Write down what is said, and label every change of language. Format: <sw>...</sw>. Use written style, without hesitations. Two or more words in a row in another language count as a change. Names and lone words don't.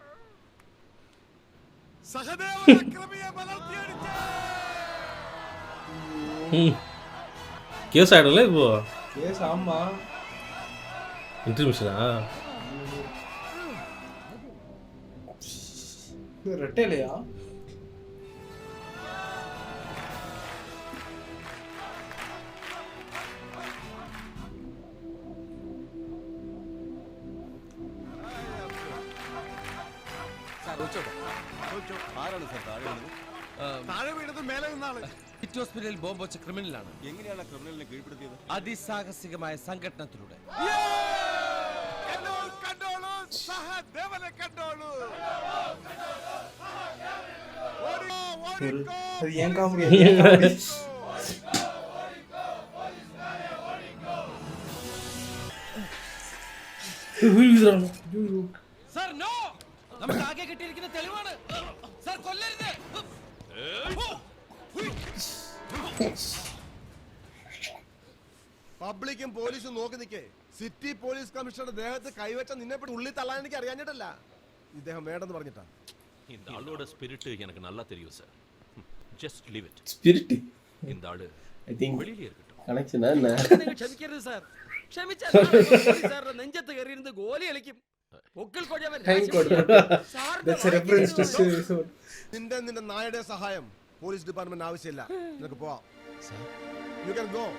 <ta>கேஸ் ஆயிடும்ல இப்போ? கேஸ் ஆமா. இன்டர்மிஷனா? ரெட்டைலையா?</ta> <ml>ആരാണ് സാർ താഴെ വീണത്? താഴെ വീണത് മേലെ നിന്നാള്. സിറ്റി ഹോസ്പിറ്റലിൽ ബോംബ് വെച്ച ക്രിമിനലാണ്. എങ്ങനെയാണ് ക്രിമിനലിനെ കീഴ്പ്പെടുത്തിയത്? അതിസാഹസികമായ സംഘടനത്തിലൂടെ. കണ്ടോളൂ സഹദേവനെ കണ്ടോളൂ.</ml> <ta>அது ஏன் காமெடி</ta> <ml>സർ നോ നമുക്ക് ആകെ കിട്ടിയിരിക്കുന്ന തെളിവാണ് സർ കൊല്ലരുത് പബ്ലിക്കും പോലീസും നോക്കി നിൽക്കേ. സിറ്റി പോലീസ് കമ്മീഷണറുടെ ദേഹത്ത് കൈവച്ച നിന്നെ പറ്റി ഉള്ളിൽ തള്ളാൻ എനിക്ക് അറിയാഞ്ഞിട്ടല്ല, ഇദ്ദേഹം വേണ്ടെന്ന് പറഞ്ഞിട്ടാ.</ml> <ta>இந்த ஆளோட ஸ்பிரிட் எனக்கு நல்லா தெரியும் சார்.</ta> <en>just leave it.</en> <ml>സ്പിരിറ്റ്</ml> <ta>இந்த ஆளு</ta> <en>I think</en> <ta>வெளியிலே இருக்கட்டும்.</ta> <ml>കണക്ഷനാ എന്നാ നിങ്ങൾ ക്ഷമിക്കരുത് സാർ. ക്ഷമിച്ചാൽ സാറിന്റെ നെഞ്ചത്ത് കയറിയിരുന്ന് ഗോലി കളിക്കും. പൊക്കിൾ കൊഴവൻ നിന്റെ നായയുടെ സഹായം</ml> <en>police department</en> <ml>ആവശ്യമില്ല. നിനക്ക് പോവാം.</ml> <en>you can go.</en>